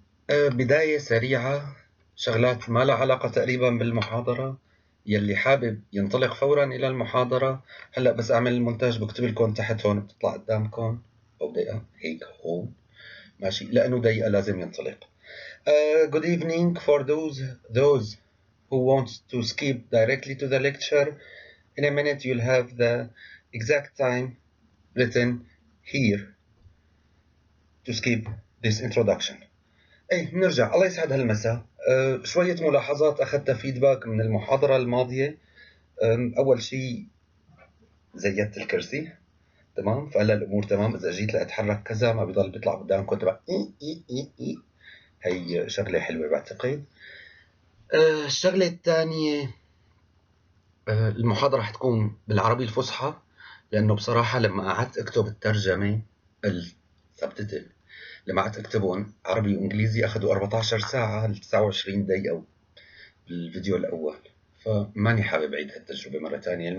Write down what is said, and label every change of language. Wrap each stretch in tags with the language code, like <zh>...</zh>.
<ar>بداية سريعة، شغلات ما لها علاقة تقريبا بالمحاضرة. يلي حابب ينطلق فورا إلى المحاضرة هلأ بس أعمل المونتاج بكتب لكم تحت هون بتطلع قدامكم أو دقيقة هيك هون ماشي لأنه دقيقة لازم ينطلق.</ar> <en>Good evening for those who want to skip directly to the lecture. In a minute you'll have the exact time written here to skip this introduction.</en> <ar>ايه بنرجع. الله يسعد هالمساء. شوية ملاحظات أخذتها فيدباك من المحاضرة الماضية. أول شيء زيدت الكرسي تمام، فهلا الأمور تمام. إذا جيت لأتحرك كذا ما بيضل بيطلع قدامكم تبع إي. هي شغلة حلوة بعتقد. الشغلة الثانية، المحاضرة حتكون بالعربي الفصحى، لأنه بصراحة لما قعدت أكتب الترجمة السبتتل لما قعدت أكتبهم عربي وإنجليزي أخذوا 14 ساعة ل 29 دقيقة بالفيديو الأول، فماني حابب أعيد هالتجربة مرة تانية.</ar>